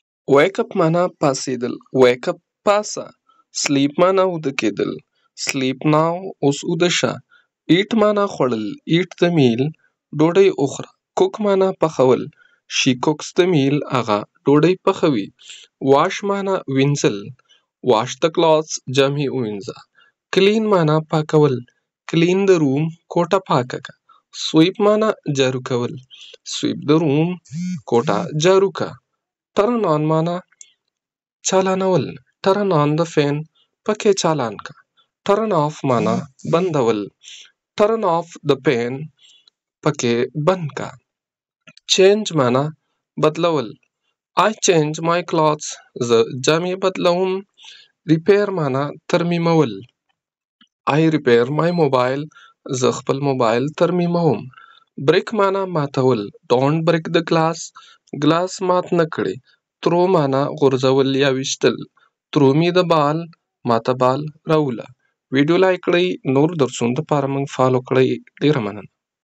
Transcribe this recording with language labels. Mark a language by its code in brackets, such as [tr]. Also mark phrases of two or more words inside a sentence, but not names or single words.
[en] Wake up [ps] معنا پاسېدل. [en] Wake up [ps] پاسه. Sleep معنا ویده کېدل. [en] Sleep now [ps] اوس ویده شه. Eat معنا خوړل. [en] Eat the meal [ps] ډوډۍ وخوره. Cook معنا پخول. [en] She cooks the meal [ps] هغه ډوډۍ پخوي. Wash معنا وینځل. [en] Wash the clothes [ps] جامې ووینځه. Clean معنا پاکول. [en] Clean the room [ps] کوټه پاکه که. Sweep معنا جارو کول. [en] Sweep the room [ps] کوټه جارو که. [en] Turn on [ps] معنا چالانول. [en] Turn on the fan [ps] پکې چالان که. [en] Turn off [ps] معنا بندول. [en] Turn off the fan [ps] پکې بند که. Change معنا بدلول. [en] I change my clothes [ps] زه جامې بدلوم. Repair معنا ترمیمول. [en] I repair my mobile [ps] زه خپل موبایل ترمیموم. Break معنا ماتول. [en] Don't break the glass [ps] ګلاس مات نه کړې. Throw معنا غورځول یا ویشتل. [en] Throw me the ball [ps] ماته بال راوله. [en] video like [ps] کړئ. نور درسونو دپاره موږ فالو کړئ. ډېره مننه.